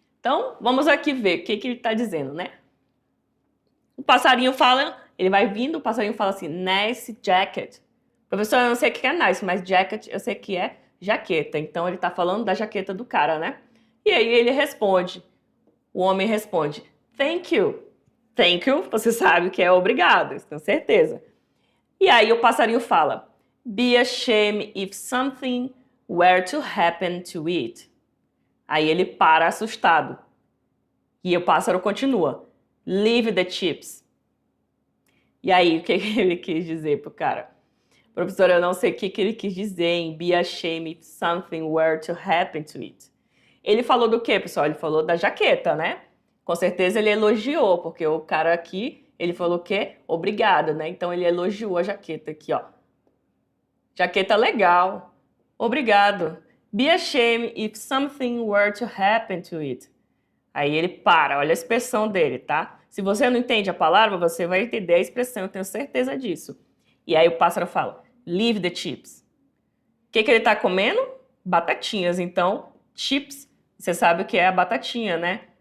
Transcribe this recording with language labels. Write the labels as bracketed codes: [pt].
[pt] Então, vamos aqui ver o que ele tá dizendo, né? O passarinho fala, ele vai vindo, o passarinho fala assim, [en] nice jacket. [pt] Professor, eu não sei o que é nice, mas jacket eu sei que é jaqueta. Então, ele tá falando da jaqueta do cara, né? E aí ele responde, o homem responde, [en] thank you. Thank you, [pt] você sabe que é obrigado, tenho certeza. E aí o passarinho fala, [en] be ashamed if something were to happen to it. [pt] Aí ele para assustado. E o pássaro continua, [en] leave the chips. [pt] E aí o que ele quis dizer pro cara? Professor, eu não sei o que ele quis dizer em [en] be ashamed if something were to happen to it. [pt] Ele falou do quê, pessoal? Ele falou da jaqueta, né? Com certeza ele elogiou, porque o cara aqui, ele falou que obrigado, né? Então ele elogiou a jaqueta aqui, ó. Jaqueta legal. Obrigado. [en] Be ashamed if something were to happen to it. [pt] Aí ele para, olha a expressão dele, tá? Se você não entende a palavra, você vai entender a expressão, eu tenho certeza disso. E aí o pássaro fala, [en] leave the chips. [pt] O que ele tá comendo? Batatinhas. Então, chips, você sabe o que é a batatinha, né?